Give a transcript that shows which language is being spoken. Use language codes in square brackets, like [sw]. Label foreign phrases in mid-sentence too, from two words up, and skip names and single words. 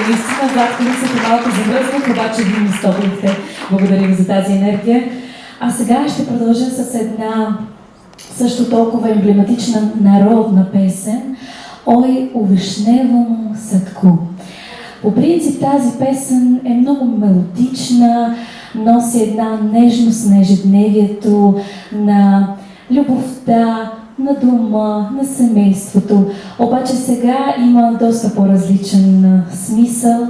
[bg] Наистина, зад мисълта малко завръзнах, обаче ви ми стоплихте. Благодаря ви за тази енергия. А сега ще продължа с една също толкова емблематична народна песен «Ой, у вишневому садку». По принцип тази песен е много мелодична, носи една нежност на ежедневието, на любовта, на дома, на семейството. Обаче сега има доста по-различен смисъл.